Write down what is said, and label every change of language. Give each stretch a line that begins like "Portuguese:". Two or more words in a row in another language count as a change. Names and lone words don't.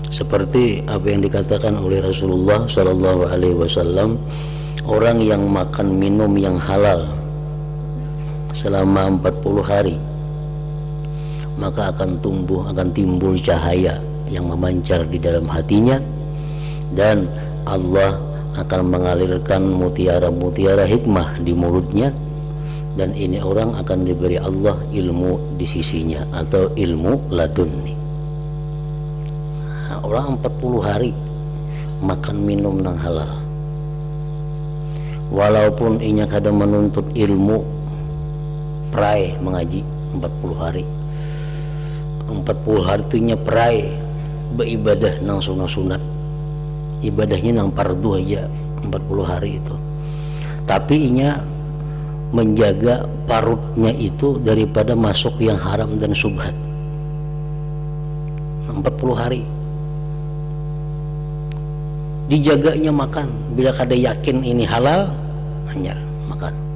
Indonesian: seperti apa yang dikatakan oleh Rasulullah
Arabic: صلى الله عليه وسلم,
Indonesian: orang yang makan minum yang halal selama 40 hari maka akan timbul cahaya yang memancar di dalam hatinya, dan Allah akan mengalirkan mutiara-mutiara hikmah di mulutnya, dan ini orang akan diberi Allah ilmu di sisinya atau ilmu laduni.
Banjar: Nah, orang 40 hari makan minum nang halal, walaupun inya kadang menuntut ilmu prai mengaji 40 hari 40 hari itu nya prai beribadah nang sunat ibadahnya nang fardu aja 40 hari itu, tapi inya menjaga parutnya itu daripada masuk yang haram dan subhat 40 hari dijaganya makan, bila kada yakin ini halal hanya makan.